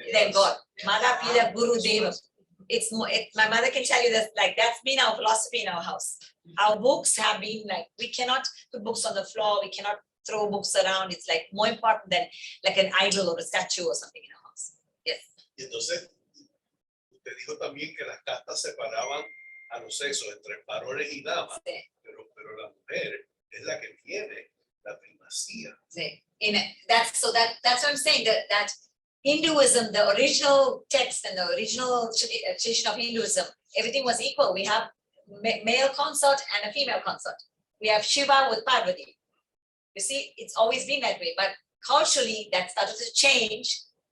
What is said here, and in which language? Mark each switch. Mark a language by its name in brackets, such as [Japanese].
[English] Than God. Mada Pida Guru Deva. It's more. My mother can tell you that. Like that's been our philosophy in our house. Our books have been like, we cannot put books on the floor. We cannot throw books around. It's like more important than like an idol or a statue or something in our house. Yes. [Spanish] Y entonces, usted dijo también que las castas separaban a los sexos entre varones y damas, Sí. pero la mujer es la que tiene la primacía. Sí. [English] That's what I'm saying, that Hinduism, the original text and the original tradition of Hinduism, everything was equal. We have male consort and a female consort. We have Shiva with Parvati. You see, it's always been that way, but culturally that started to change.